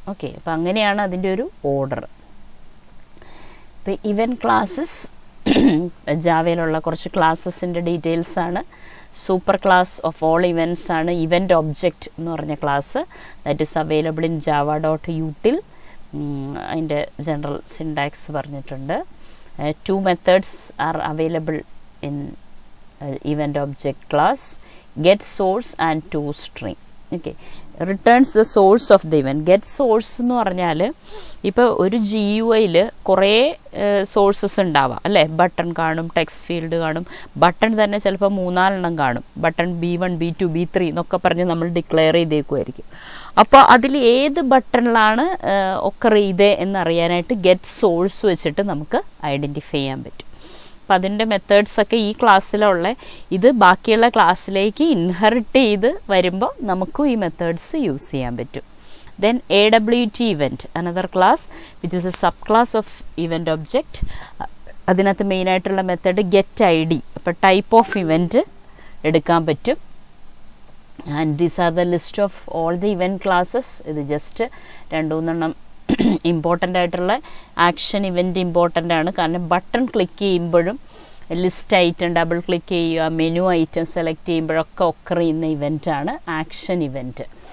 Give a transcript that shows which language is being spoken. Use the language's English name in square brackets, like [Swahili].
[Malayalam] Okay, അപ്പം അങ്ങനെയാണ് അതിൻ്റെ ഒരു ഓർഡർ. ഇപ്പം ഇവൻറ്റ് ക്ലാസ്സസ് ജാവയിലുള്ള കുറച്ച് ക്ലാസ്സസിൻ്റെ ഡീറ്റെയിൽസാണ്. Super class of all events ആണ് ഇവൻറ്റ് ഒബ്ജക്റ്റ് എന്ന് പറഞ്ഞ class. [English] That is available in java.util. [Malayalam] അതിൻ്റെ ജനറൽ സിൻടാക്സ് പറഞ്ഞിട്ടുണ്ട്. [English] Two methods are available in event object class: get source and toString. Okay, returns the source of the event. [Malayalam] Get source എന്ന് പറഞ്ഞാൽ ഇപ്പോൾ ഒരു GUIയിൽ കുറേ sources ഉണ്ടാവാം അല്ലേ. ബട്ടൺ കാണും, ടെക്സ്റ്റ് ഫീൽഡ് കാണും. ബട്ടൺ തന്നെ ചിലപ്പോൾ 3-4 കാണും. ബട്ടൺ B1 B2 B3 എന്നൊക്കെ പറഞ്ഞ് നമ്മൾ ഡിക്ലെയർ ചെയ്തേക്കുമായിരിക്കും. അപ്പോൾ അതിൽ ഏത് ബട്ടണിലാണ് ഒക്കർ ചെയ്തേ എന്നറിയാനായിട്ട് ഗെറ്റ് സോഴ്സ് വെച്ചിട്ട് നമുക്ക് ഐഡൻറ്റിഫൈ ചെയ്യാൻ പറ്റും. അപ്പോൾ അതിൻ്റെ മെത്തേഡ്സൊക്കെ ഈ ക്ലാസ്സിലുള്ള ഇത് ബാക്കിയുള്ള ക്ലാസ്സിലേക്ക് ഇൻഹെറിറ്റ് ചെയ്ത് വരുമ്പോൾ നമുക്കും ഈ മെത്തേഡ്സ് യൂസ് ചെയ്യാൻ പറ്റും. [English] Then AWT event, another class which is a subclass of event object. [Malayalam] അതിനകത്ത് മെയിനായിട്ടുള്ള മെത്തേഡ് ഗെറ്റ് ഐ ഡി. അപ്പോൾ ടൈപ്പ് ഓഫ് ഇവൻറ്റ് എടുക്കാൻ പറ്റും. [English] And these are the list of all the event classes. [Malayalam] ഇത് just 2-3 important ആയിട്ടുള്ള action event important ആണ്. കാരണം button click ചെയ്യുമ്പോഴും ലിസ്റ്റ് ഐറ്റം ഡബിൾ ക്ലിക്ക് ചെയ്യുക, മെനു ഐറ്റം സെലക്ട് ചെയ്യുമ്പോഴൊക്കെ ഒക്കർ ചെയ്യുന്ന ഇവൻറ്റാണ് ആക്ഷൻ ഇവൻറ്റ്.